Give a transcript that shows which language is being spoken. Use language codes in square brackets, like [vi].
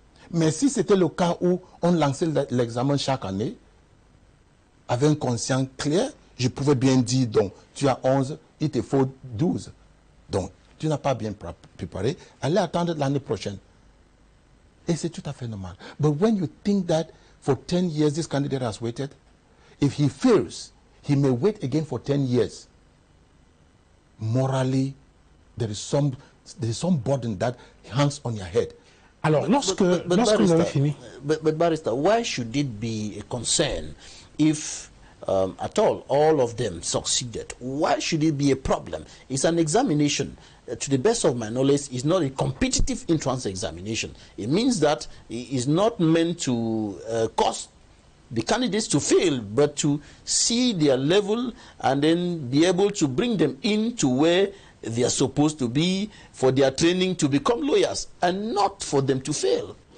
[fr] Mais si c'était le cas où on lançait l'examen chaque année, avec un conscient clair, je pouvais bien dire, donc, tu as 11, il te faut 12. Donc, tu n'as pas bien préparé, allez attendre l'année prochaine. Et c'est tout à fait normal. [en] But when you think that for 10 years this candidate has waited, if he fails, he may wait again for 10 years. Morally, there is some burden that hangs on your head. [fr] Alors, lorsque vous avez fini. [en] But Barrister, why should it be a concern if at all of them succeeded? Why should it be a problem? It's an examination. To the best of my knowledge, it's not a competitive entrance examination. It means that it is not meant to cause the candidates to fail, but to see their level and then be able to bring them into where they are supposed to be for their training to become lawyers, and not for them to fail.